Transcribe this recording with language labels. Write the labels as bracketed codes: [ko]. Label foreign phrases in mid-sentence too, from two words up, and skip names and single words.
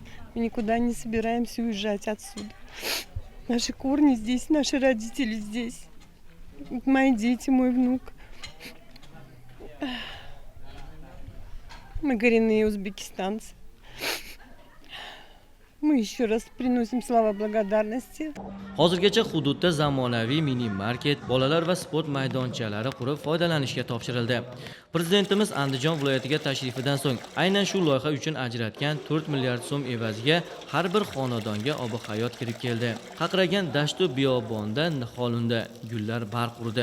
[ru] Мы никуда не собираемся уезжать отсюда. Наши корни здесь, наши родители здесь. Мои дети, мой внук. Мы коренные узбекистанцы. Мы еще раз приносим слова благодарности. [uz] Hozirgacha hududda zamonaviy mini market, bolalar va sport maydonchalari qurib foydalanishga topshirildi. Prezidentimiz Andijon viloyatiga tashrifidan so'ng aynan shu loyiha uchun ajratgan 4 milliard so'm evaziga har bir xonadonga ob-hayot kirib keldi. Qaqragan dashtu biyobonda niholunda gullar barq urdi.